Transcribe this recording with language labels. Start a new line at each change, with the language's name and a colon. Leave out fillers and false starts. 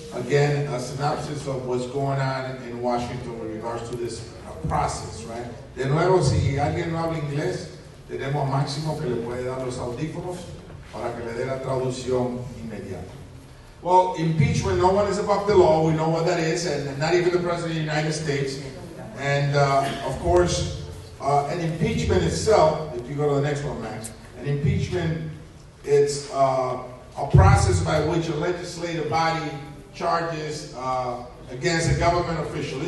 English: again, a synopsis of what's going on in Washington with regards to this process, right?
Spanish: De nuevo, si alguien no habla inglés, tenemos a Máximo que le puede dar los audífonos para que le dé la traducción inmediata.
English: Well, impeachment, no one is above the law. We know what that is, and not even the President of the United States. And of course, an impeachment itself, if you go to the next one, Max, an impeachment, it's a process by which a legislative body charges against a government official.